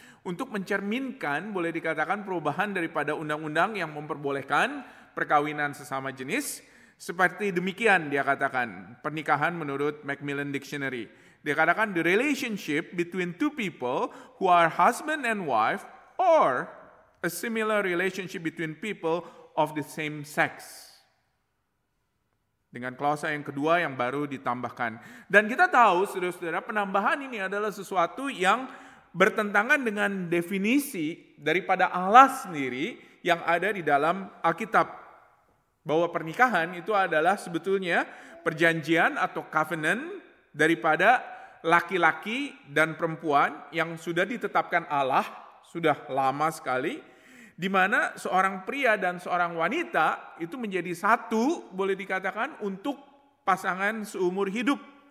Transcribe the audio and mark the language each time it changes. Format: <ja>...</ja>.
<id>untuk mencerminkan, boleh dikatakan, perubahan daripada undang-undang yang memperbolehkan perkawinan sesama jenis. Seperti demikian dia katakan, pernikahan menurut Macmillan Dictionary. Dia katakan,</id> <en>the relationship between two people who are husband and wife or a similar relationship between people of the same sex.</en> <id>Dengan klausa yang kedua yang baru ditambahkan. Dan kita tahu, saudara-saudara, penambahan ini adalah sesuatu yang bertentangan dengan definisi daripada Allah sendiri yang ada di dalam Alkitab. Bahwa pernikahan itu adalah sebetulnya perjanjian atau covenant daripada laki-laki dan perempuan yang sudah ditetapkan Allah, sudah lama sekali, di mana seorang pria dan seorang wanita itu menjadi satu, boleh dikatakan, untuk pasangan seumur hidup.</id>